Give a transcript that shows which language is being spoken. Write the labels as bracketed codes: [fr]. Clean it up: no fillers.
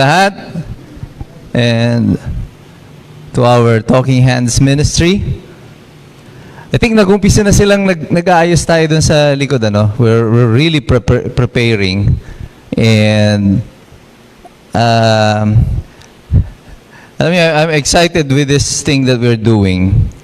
[en] Lahat, and to our Talking Hands ministry. [tl] I think nag-umpisa na silang nag-aayos tayo dun sa likod, ano? [en] We're really preparing, and I'm excited with this thing that we're doing.